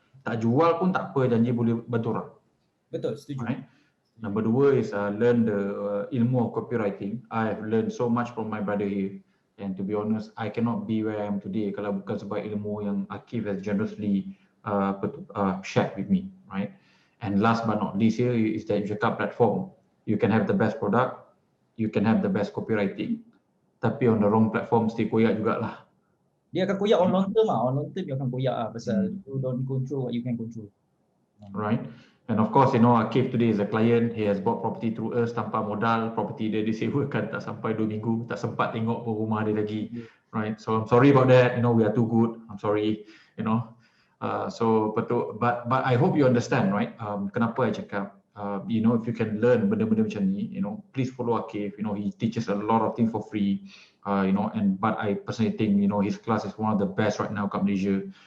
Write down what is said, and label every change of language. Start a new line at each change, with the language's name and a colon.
Malay: Tak jual pun tak apa, janji boleh bantu orang. Betul, setuju.
English: Right? Number 2 is learn the ilmu of copywriting. I have learned so much from my brother here, and to be honest, I cannot be where I am today
Malay: kalau bukan sebab ilmu yang
English: Akif has generously shared with me, right? And last but not least here is that Cakap platform. You can have the best product, you can have the best copywriting,
Malay: tapi
English: on the wrong platform still
Malay: koyak jugalah. Dia akan koyak
English: on long term
Malay: lah.
English: On long term
Malay: dia akan koyak lah pasal
English: you don't control what you can control. Right. And of course, you know, Akif today is a client. He has bought property through us
Malay: tanpa modal. Property dia disewakan tak sampai 2 minggu. Tak sempat tengok pun rumah dia lagi.
English: Right. So I'm sorry about that. You know, we are too good. I'm sorry. You know.
Malay: So betul.
English: But I hope you understand, right?
Malay: Kenapa I cakap,
English: you know, if you can learn
Malay: benda-benda macam ni,
English: you know, please follow Akif. You know, he teaches a lot of things for free. You know, but I personally think, you know, his class is one of the best right now
Malay: kat Malaysia.